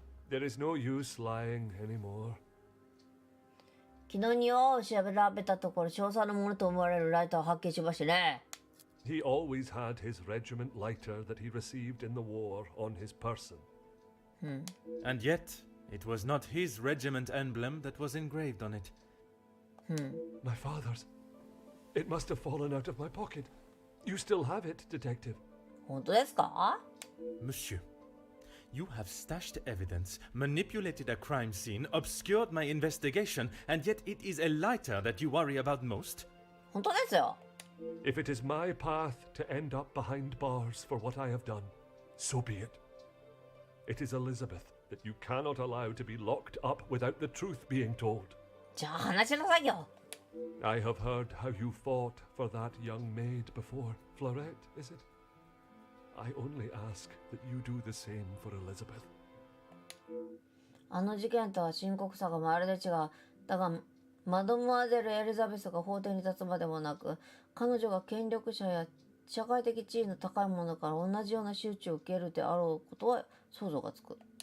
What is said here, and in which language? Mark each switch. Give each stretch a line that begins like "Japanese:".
English: There is no use lying anymore.
Japanese: 昨日庭を調べたところ、少佐のものと思われるライターを発見しましたね。
English: He always had his regiment lighter that he received in the war on his person. And yet, it was not his regiment emblem that was engraved on it. My father's. It must have fallen out of my pocket. You still have it, detective.
Japanese: 本当ですか？
English: Monsieur, you have stashed evidence, manipulated a crime scene, obscured my investigation, and yet it is a lighter that you worry about most?
Japanese: 本当ですよ。
English: If it is my path to end up behind bars for what I have done, so be it. It is Elizabeth that you cannot allow to be locked up without the truth being told.
Japanese: じゃあ話しなさいよ。
English: I have heard how you fought for that young maid before. Florette, is it? I only ask that you do the same for Elizabeth.
Japanese: あの事件とは深刻さがまるで違う。だが、マドモアゼル・エリザベスが法廷に立つまでもなく、彼女が権力者や社会的地位の高い者から同じような仕打ちを受けるであろうことは想像がつく。